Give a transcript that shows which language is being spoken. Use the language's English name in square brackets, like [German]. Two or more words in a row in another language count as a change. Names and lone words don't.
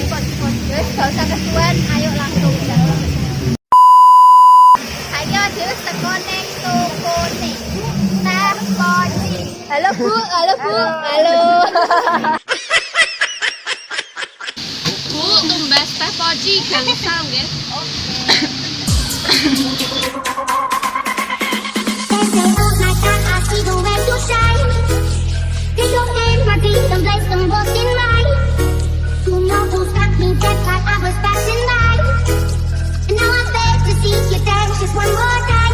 [Javanese] Wis gak usah kesuwen, ayo langsung jalan. Ayo dhewe teko ning tokone. Teh poci. Halo Bu. Halo. Bu, tumbas teh poci gangsal nggih. [English] They say all night that I see the way you shine. Take your hand, my dear, and place them both in mine. You know who stopped me dead while I was passing by. And now I beg to see you dance just one more time.